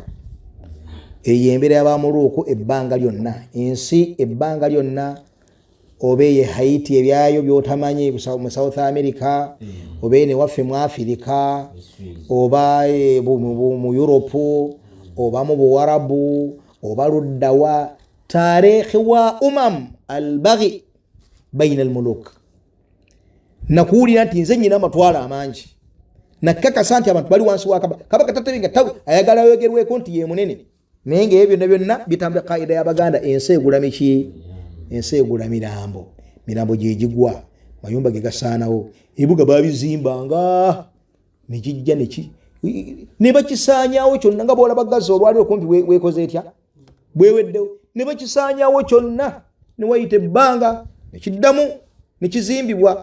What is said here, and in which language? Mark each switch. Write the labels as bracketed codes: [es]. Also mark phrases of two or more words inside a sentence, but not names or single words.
[lg] Eyo embeera y'Abamuluuku ebbanga lyonna, ensi ebbanga lyonna, oba ye Haiti ebyayo byotamanyi mu South America, oba ne waffe mu Africa, oba mu Europe, oba mu Buwarabu, oba luddawa, [ar] تاريخ و البغي بين الملوك. [lg] Nakuwulira nti nze nyina amatwala amangi, nakakasa nti abantu bali wansi wa kabaka tatebenga ayagala yogerweko nti ye munene, naye ng'ebyo byonna byonna bitambula kaida y'Abaganda. Ensi egula miki? Ensi egula mirambo. Mirambo gye gigwa, mayumba ge gasaanawo, ebibuga babizimbanga ne kijja ne bakisaanyaawo kyonna nga bw'olaba Gaza olwaliro kumpi weekoze etya bweweddewo, ne bakisaanyaawo kyonna ne wayita ebbanga ne kiddamu ne kizimbibwa.